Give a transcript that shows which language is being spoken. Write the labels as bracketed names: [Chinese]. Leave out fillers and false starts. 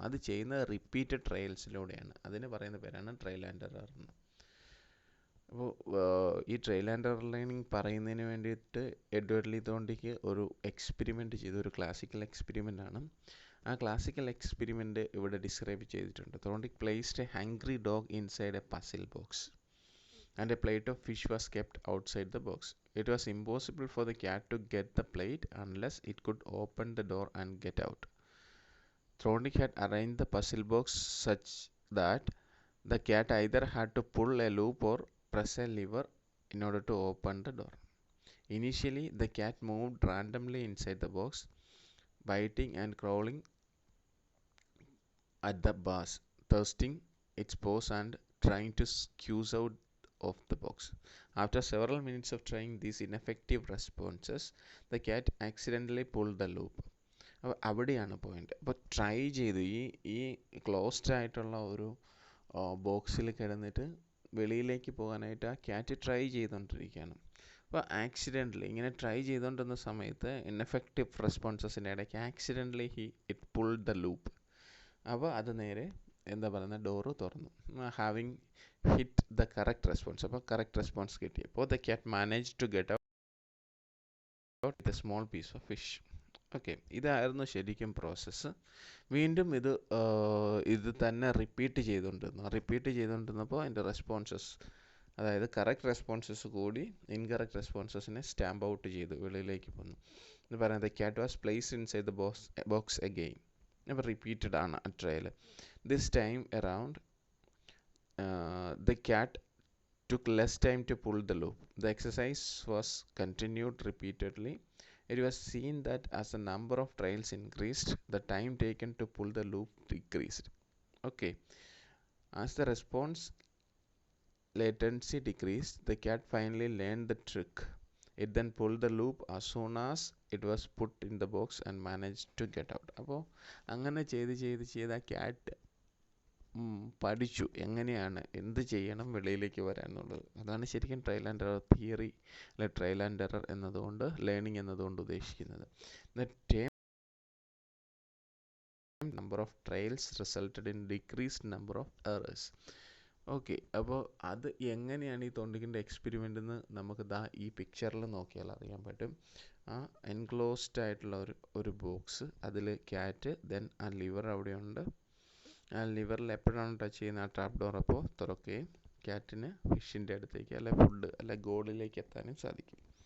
[Malayalam] അത് ചെയ്യുന്നത് റിപ്പീറ്റഡ് ട്രയൽസിലൂടെയാണ്. അതിന് പറയുന്ന പേരാണ് ട്രയൽ ആൻഡ് എറർ എന്ന്. അപ്പോൾ ഈ ട്രയൽ ആൻഡ് എറർ ലേണിംഗ് പറയുന്നതിന് വേണ്ടിയിട്ട് എഡ്വേർഡ് ലീ തോണ്ടിക്ക് ഒരു എക്സ്പെരിമെൻറ്റ് ചെയ്തു. ഒരു ക്ലാസിക്കൽ എക്സ്പെരിമെൻ്റ് ആണ്. ആ ക്ലാസിക്കൽ എക്സ്പെരിമെൻ്റ് ഇവിടെ ഡിസ്ക്രൈബ് ചെയ്തിട്ടുണ്ട്. [English] Thorndike placed a hungry dog inside a puzzle box and a plate of fish was kept outside the box. It was impossible for the cat to get the plate unless it could open the door and get out. Thorndick had arranged the puzzle box such that the cat either had to pull a loop or press a lever in order to open the door. Initially, the cat moved randomly inside the box, biting and crawling at the bars, thrusting its paws and trying to squeeze out of the box. After several minutes of trying these ineffective responses, the cat accidentally pulled the loop. [Malayalam] അപ്പോൾ അവിടെയാണ് point. അപ്പോൾ try ചെയ്തു, ഈ closed ആയിട്ടുള്ള ഒരു ബോക്സിൽ കിടന്നിട്ട് വെളിയിലേക്ക് പോകാനായിട്ട് ആ ക്യാറ്റ് ട്രൈ ചെയ്തുകൊണ്ടിരിക്കുകയാണ്. അപ്പോൾ ആക്സിഡൻ്റലി ഇങ്ങനെ ട്രൈ ചെയ്തുകൊണ്ടിരുന്ന സമയത്ത് ഇൻഎഫക്റ്റീവ് റെസ്പോൺസസിൻ്റെ ഇടയ്ക്ക് accidentally [English] It pulled the loop. [Malayalam] അപ്പോൾ അത് നേരെ എന്താ പറയുന്നത്, ഡോറ് തുറന്നു. [English] Having hit the correct response. [Malayalam] അപ്പോൾ കറക്റ്റ് റെസ്പോൺസ് കിട്ടിയപ്പോൾ [English] The cat manage to get out with a small piece of fish. [Malayalam] Okay, ഇതായിരുന്നു ശരിക്കും പ്രോസസ്സ്. വീണ്ടും ഇത് തന്നെ റിപ്പീറ്റ് ചെയ്തുകൊണ്ടിരുന്നപ്പോൾ അതിൻ്റെ റെസ്പോൺസസ്, അതായത് കറക്റ്റ് റെസ്പോൺസസ് കൂടി ഇൻകറക്റ്റ് റെസ്പോൺസസിനെ സ്റ്റാമ്പ് ഔട്ട് ചെയ്തു വെളിയിലേക്ക് പോന്നു എന്ന് പറയുന്നത്. [English] Cat was placed inside the box again. [Malayalam] അപ്പോൾ റിപ്പീറ്റഡ് ആണ് ആ trial. [English] This time around the cat took less time to pull the loop. The exercise was continued repeatedly. It was seen that as the number of trials increased, the time taken to pull the loop decreased. Okay, as the response latency decreased, the cat finally learned the trick It then pulled the loop as soon as it was put in the box and managed to get out. [Malayalam] അപ്പോൾ അങ്ങനെ ചെയ്ത് ആ cat പഠിച്ചു എങ്ങനെയാണ് എന്ത് ചെയ്യണം വെളിയിലേക്ക് വരാൻ എന്നുള്ളത്. അതാണ് ശരിക്കും ട്രയൽ ആൻഡ് എറർ തിയറി അല്ലെ ട്രയൽ ആൻഡ് എറർ എന്നതുകൊണ്ട് ലേണിംഗ് എന്നതുകൊണ്ട് ഉദ്ദേശിക്കുന്നത്. [English] The number of trials resulted in decreased number of errors. [Malayalam] Okay, അപ്പോൾ അത് എങ്ങനെയാണ് ഈ തോണ്ടിക്കിൻ്റെ എക്സ്പെരിമെൻ്റ് എന്ന് നമുക്ക് ഈ പിക്ചറിൽ നോക്കിയാൽ അറിയാൻ പറ്റും. ആ എൻക്ലോസ്ഡ് ആയിട്ടുള്ള ഒരു ബോക്സ്, അതിൽ ക്യാറ്റ്, ദെൻ ആ ലിവർ അവിടെയുണ്ട്. ആ ലിവറിൽ എപ്പോഴാണ് ടച്ച് ചെയ്യുന്നത് ആ ട്രാപ്പ് ഡോർ അപ്പോൾ തുറക്കുകയും ക്യാറ്റിന് ഫിഷിൻ്റെ അടുത്തേക്ക് അല്ലെ ഫുഡ് അല്ലെ ഗോളിലേക്ക് എത്താനും സാധിക്കും.